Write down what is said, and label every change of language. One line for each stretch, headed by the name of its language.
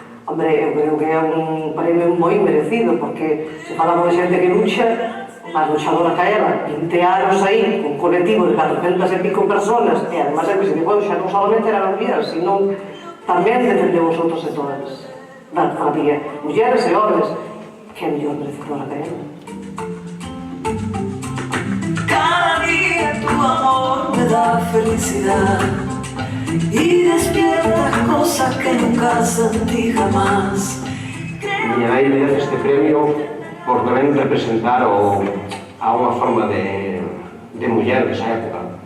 Galician: Hombre, eu creo que é un premio moi merecido, porque se falamos de xente que lucha, máis luchadora que ela, 20 anos aí, un colectivo de 400 e pico personas, e además é que se digo, xa non solamente eran as mías, sino tamén defendeu os outros sectores da cofradía, mulleres e homens, que é mellor merecedora que ela.
Spanish: Cada día tu amor me da felicidad y despierta cosas que nunca sentí jamás.
Galician: Miña nai merece este premio por tamén representar a unha forma de muller desa época.